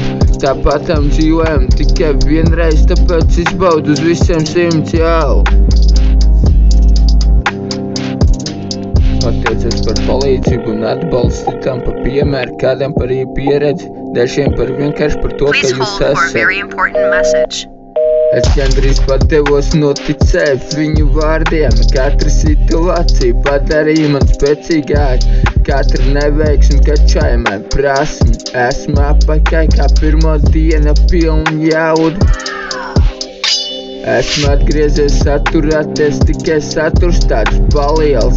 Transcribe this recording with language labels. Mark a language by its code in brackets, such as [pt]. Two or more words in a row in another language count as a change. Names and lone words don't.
[lv] Tāpatām dzīvojam tikai vienreiz, tāpēc izbaudu uz visiem 100 jau. Pateicos par palīdzību un atbalstu, tam par piemēru, kādam par pieredzi, dažiem par vienkārši par to, ka [en] Please [lv] jūs [en] hold for a [lv] esat. [en] very important message. [lv] Es gandrīz pat devos noticēt viņu vārdiem. Katra situācija padarīja man spēcīgāk. Katra neveiksme kačāja man prasmi. Esmu apakaļ kā pirmo dienu pilna jauda. Esmu atgriezies saturēties, tikai saturs tāds paliels.